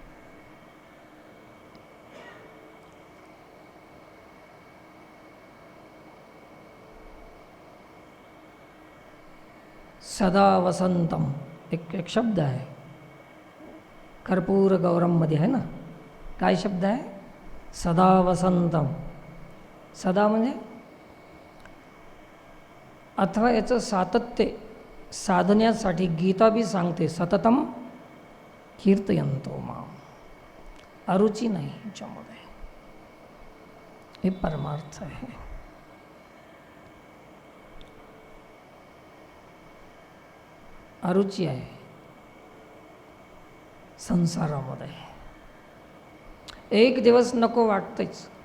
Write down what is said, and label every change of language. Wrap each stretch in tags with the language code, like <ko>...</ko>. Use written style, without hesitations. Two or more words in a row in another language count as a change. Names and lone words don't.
<sa>सदा वसंतम</sa> <mr>एक शब्द आहे, कर्पूर गौरममध्ये आहे ना. काय शब्द आहे?</mr> <sa>सदा वसंतम.</sa> <mr>सदा म्हणजे अथवा याचं सातत्य साधण्यासाठी गीता बी सांगते,</mr> <sa>सततम कीर्तयंतो माम.</sa> <mr>अरुची नाही याच्यामध्ये, हे परमार्थ आहे. अरुची आहे संसारामध्ये. एक दिवस नको वाटतेच.</mr>